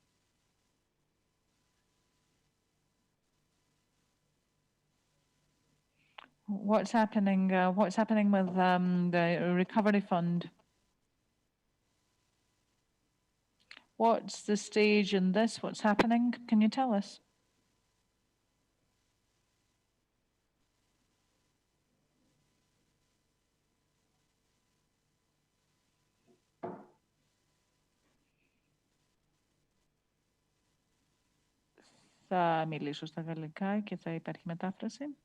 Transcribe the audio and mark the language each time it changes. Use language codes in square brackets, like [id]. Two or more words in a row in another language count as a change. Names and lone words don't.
[en] What's happening? What's happening with the recovery fund? What's the stage in this? What's happening? Can you tell us? [el] Θα μιλήσω στα γαλλικά και θα υπάρχει μετάφραση.